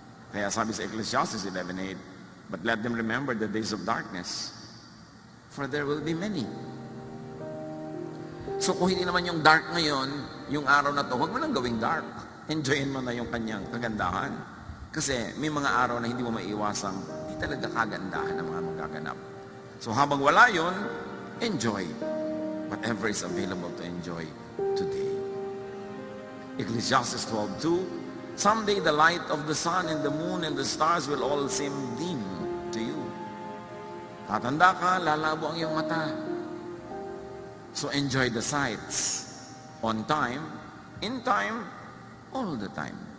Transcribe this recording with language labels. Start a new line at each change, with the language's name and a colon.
Filipino: Kaya sabi sa
English: Ecclesiastes 11:8, but let them remember the days of darkness, for there will be many.
Filipino: So kung hindi naman yung dark ngayon, yung araw na to, huwag mo lang gawing dark. Enjoyin mo na yung kanyang kagandahan. Kasi may mga araw na hindi mo maiiwasang, hindi talaga kagandahan ang mga magaganap. So habang wala yun,
English: enjoy whatever is available to enjoy today. Ecclesiastes 12:2, someday the light of the sun and the moon and the stars will all seem dim to you.
Filipino: Tatanda ka, lalabo ang iyong mata.
English: So enjoy the sights on time, in time, all the time.